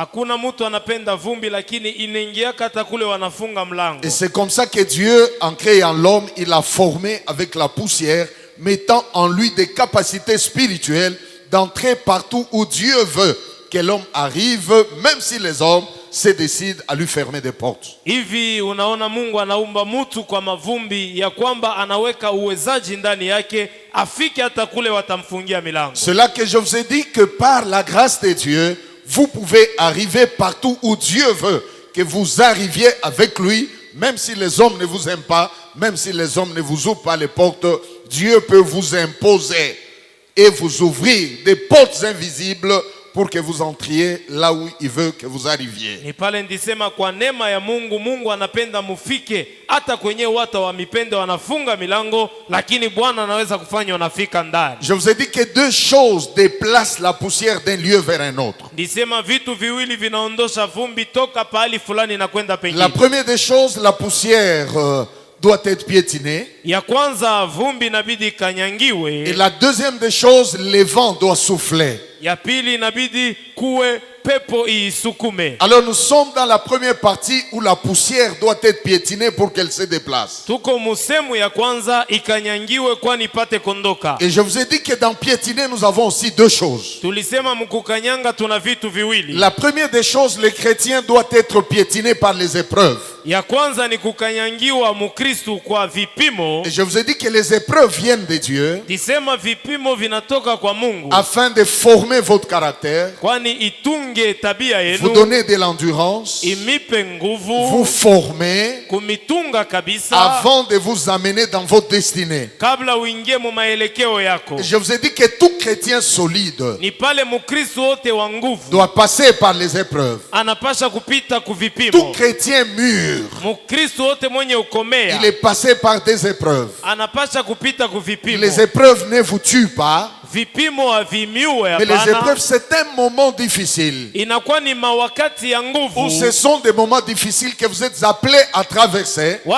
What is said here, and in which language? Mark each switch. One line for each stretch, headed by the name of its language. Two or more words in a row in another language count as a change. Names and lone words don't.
French: Et c'est comme ça que Dieu, en créant l'homme, il l'a formé avec la poussière, mettant en lui des capacités spirituelles d'entrer partout où Dieu veut que l'homme arrive, même si les hommes se décide à lui fermer des portes.
Swahili: Hivi unaona Mungu anaumba mtu kwa mavumbi ya kwamba anaweka uwezaji ndani yake afike hata kule watamfungia milango.
French: C'est là que je vous ai dit que par la grâce de Dieu, vous pouvez arriver partout où Dieu veut que vous arriviez avec lui, même si les hommes ne vous aiment pas, même si les hommes ne vous ouvrent pas les portes, Dieu peut vous imposer et vous ouvrir des portes invisibles pour que vous entriez là où il veut que vous arriviez.
Swahili: Ni pale ndisema kwa neema ya Mungu, Mungu anapenda mufike hata kwenye watu wa mipende wanafunga milango, lakini Bwana anaweza kufanya unafika ndani.
French: Je vous ai dit que 2 choses déplacent la poussière d'un lieu vers un autre.
Swahili: Ndisema vitu viwili vinaondosha vumbi toka pahali fulani na kwenda pengine.
French: La première des choses, la poussière doit être piétinée.
Swahili: Ya kwanza vumbi inabidi kanyangiwe.
French: Et la deuxième des choses, le vent doit souffler.
Swahili: Ya pili inabidi kuwe pepo isukume.
French: Alors nous sommes dans la première partie où la poussière doit être piétinée pour qu'elle se déplace.
Swahili: Tuko musemu ya kwanza ikanyangiwe kwani ipate kondoka.
French: Et je vous ai dit que dans piétiner nous avons aussi 2 choses.
Swahili: Tulisema mkukanyanga tuna vitu viwili.
French: La première des choses, le chrétien doit être piétiné par les épreuves.
Swahili: Ya kwanza ni kukanyangiwa mukristo kwa vipimo.
French: Et je vous ai dit que les épreuves viennent de Dieu.
Swahili: Disema vipimo vinatoka kwa Mungu.
French: Afin de former votre caractère.
Swahili: Kwani itunge tabia yenu.
French: Vous donner de l'endurance.
Swahili: Imipe nguvu.
French: Vous former.
Swahili: Kumitunga kabisa.
French: Avant de vous amener dans votre destinée.
Swahili: Kabla uingie mu maelekeo yako.
French: Et je vous ai dit que tout chrétien solide.
Swahili: Ni pale mukristo wote wa nguvu.
French: Doit passer par les épreuves.
Swahili: Anapasha kupita kuvipimo.
French: Tout chrétien mûr. Il est passé par des épreuves. Les épreuves ne vous tuent pas. Mais les épreuves, c'est un moment difficile. Ou ce sont des moments difficiles que vous êtes appelés à traverser.